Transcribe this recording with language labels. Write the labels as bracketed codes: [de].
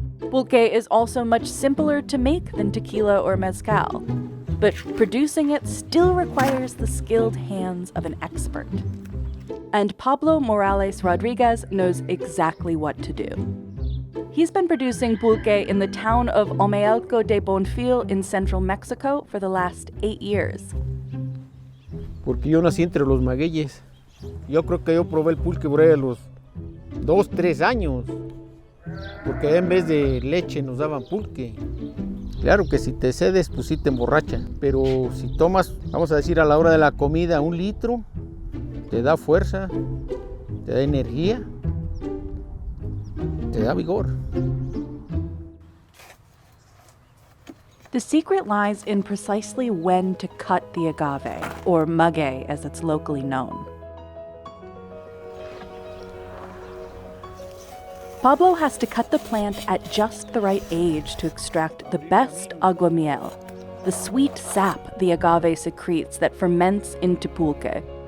[en] Pulque is also much simpler to make than tequila or mezcal, but producing it still requires the skilled hands of an expert. And Pablo Morales Rodriguez knows exactly what to do. He's been producing pulque in the town of Omealco de Bonfil in central Mexico for the last 8 years. [es] Porque yo nací entre los magueyes. Yo creo que yo probé el pulque por ahí a los 2, 3 años. Porque en vez de leche nos daban pulque. Claro que si te cedes, pues sí te emborracha. Pero si tomas, vamos a decir a la hora de la comida, 1 litro, te da fuerza, te da energía, te da vigor. [en] The secret lies in precisely when to cut the agave, or maguey as it's locally known. Pablo has to cut the plant at just the right age to extract the best aguamiel, the sweet sap the agave secretes that ferments into pulque.